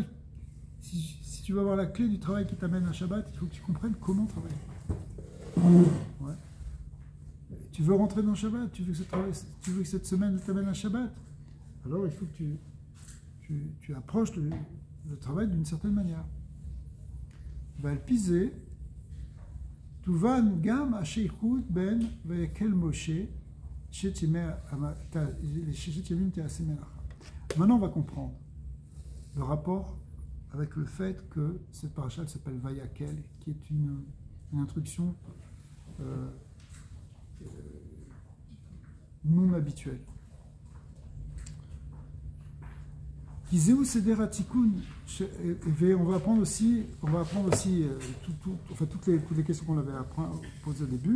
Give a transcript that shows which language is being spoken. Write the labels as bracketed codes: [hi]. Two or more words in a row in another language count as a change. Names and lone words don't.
[fr] Si tu veux avoir la clé du travail qui t'amène à Shabbat, il faut que tu comprennes comment travailler. Ouais. Tu veux rentrer dans Shabbat, tu veux que cette semaine t'amène à Shabbat, alors il faut que tu approches le travail d'une certaine manière. [he] ועל פי זה תובן גם השייכות בין ויקל משה ששת ימים תעשה מלאכה. [fr] Maintenant on va comprendre le rapport avec le fait que cette paracha s'appelle Vayakel, qui est une introduction non habituelle. On va apprendre aussi toutes les questions qu'on avait posées au début.